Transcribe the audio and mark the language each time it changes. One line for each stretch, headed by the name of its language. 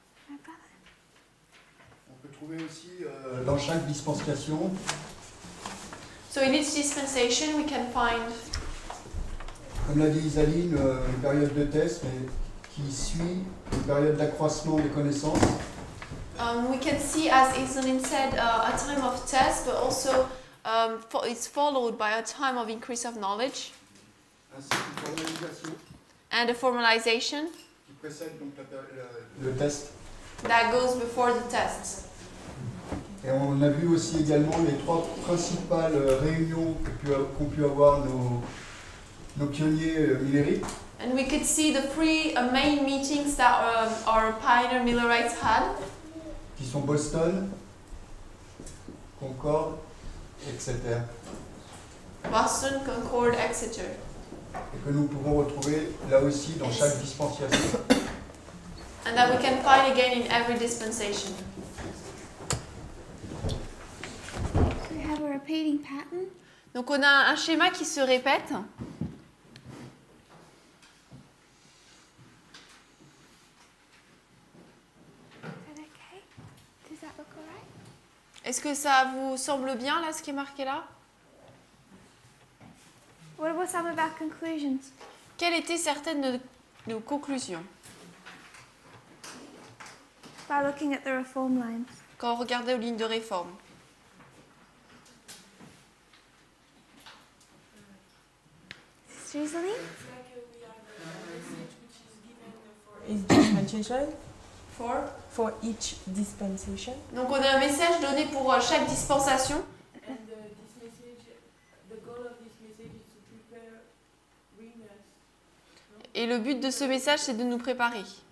French: On peut trouver aussi dans chaque dispensation
English: So in each dispensation we can find,
French: comme l'a dit Isaline, une période de test mais qui suit une période d'accroissement des connaissances.
English: we can see, as Isaline said, a time of test, but also it's followed by a time of increase of knowledge
French: Ainsi qu'une formalisation
English: and a formalization
French: qui précède donc le test.
English: that goes before the test.
French: Et on a vu aussi également les 3 principales réunions qu'ont pu avoir nos pionniers numériques.
English: And we could see the 3 main meetings that our pioneer Millerites had,
French: qui sont Boston, Concorde, etc.
English: Boston, Concord, Exeter.
French: Et que nous pouvons retrouver là aussi dans chaque dispensation.
English: And that we can find again in every dispensation. So we have a repeating pattern.
French: Donc on a un schéma qui se répète.
English: Is that okay? Does that look alright?
French: Est-ce que ça vous semble bien là, ce qui est marqué là?
English: What were some of our conclusions?
French: Quelles étaient certaines de nos conclusions
English: By looking at the reform lines.
French: quand on regardait aux lignes de réforme?
English: Susan? Is dispensation For each dispensation.
French: Donc on a un message donné pour chaque dispensation.
English: And this message, the goal of this message is to prepare readers
French: Et le but de ce message, c'est de nous préparer